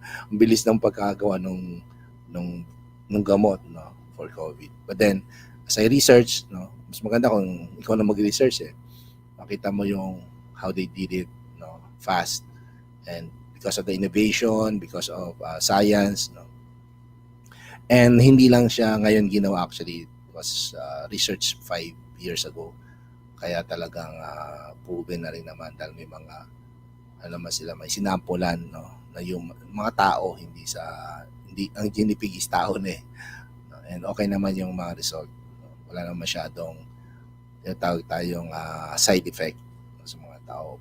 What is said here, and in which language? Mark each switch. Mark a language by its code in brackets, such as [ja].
[tl] Ang bilis ng pagkagawa nung gamot, for COVID. [en] But then, as I research, [tl] mas maganda kung ikaw na mag-research eh. Makita mo yung [en] how they did it, fast. And because of the innovation, because of science, [tl] and hindi lang siya ngayon ginawa, [en] actually. It was research 5 years ago. [tl] Kaya talagang proven na rin naman dahil may mga may sinampulan, na yung mga tao hindi ang ginipig is tao na eh. And okay naman yung mga result. Wala naman masyadong tawag tayong side effect sa mga tao.